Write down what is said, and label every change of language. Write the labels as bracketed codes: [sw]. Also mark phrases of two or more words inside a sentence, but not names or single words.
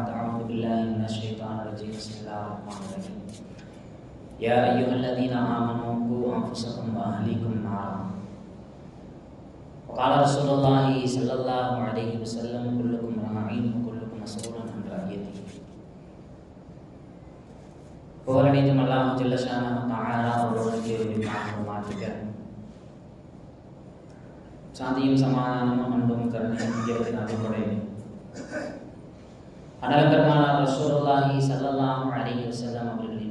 [ar] أعوذ بالله من الشيطان الرجيم. بسم الله الرحمن الرحيم. يا أيها الذين آمنوا قوا أنفسكم وأهليكم نارا. وقال رسول الله صلى الله عليه وسلم، كلكم راع وكلكم مسؤول عن رعيته. [ta] புகழனைத்தும் அல்லாஹ் [ar] جل شأنه تعالى [ta] ஒருவனுக்கே உரித்தாகுமாறுக. சாந்தியும் சமாதானமும் அன்பும் கருணையும் இயற்கையின் அடிப்படை அனலங்கரமான ரசூலுல்லாஹி [ar] صلى الله عليه وسلم [ta] அவர்களின்